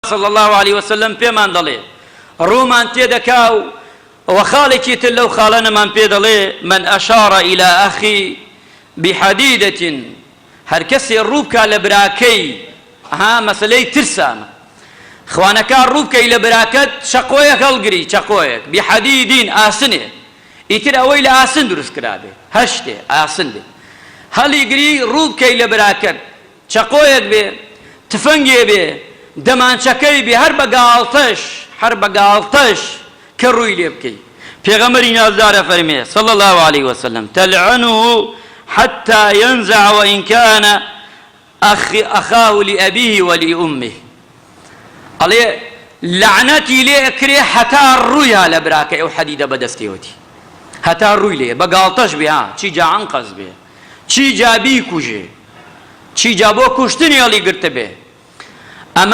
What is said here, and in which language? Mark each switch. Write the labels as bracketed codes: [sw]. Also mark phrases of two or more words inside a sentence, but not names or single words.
[ar] صلى الله عليه وسلم [ckb] پێمان دەڵێ ڕوومان تێدەکا و خاڵێکی تر لەو خاڵەنەمان پێ دەڵێ [ar] من ئەشارە إلى أخي بحديدة [ckb] هەر کەسێ ڕوو بکا لە براکەی مەسەلەی ترسانە خوانەکە ڕوو بکەی لە براکەت چەقۆیەک هەڵگری چەقۆیەک بحەدیدین ئاسنێ ئیتر ئەوەی لە ئاسن دروست کرابێ هەر شتێ ئاسن بێ هەڵیگری ڕوو بکەی لە براکەت چەقۆیەک بێ تفەنگێ بێ دەمانچەکەی بێ هەر بەگاڵتەش کە ڕووی لێ بکەی پێغەمبەری نازدارە فەرمێ [ar] صلى الله عليه وسلم تلعنه حتى ينزع وإن كان أخاه لأبيه ولأمه [ckb] ئەڵێ لعنەتی لێ ئەکرێ هەتا ڕوویە لە براکە ئەو حەدیدە بەدەستێوەتی هەتا ڕووی لێ بەگاڵتەش بێ چی جا عنقەز بێ چی جا بیکوژێ چی جا بۆ کوشتنی هەڵی گرتە بێ ئەمە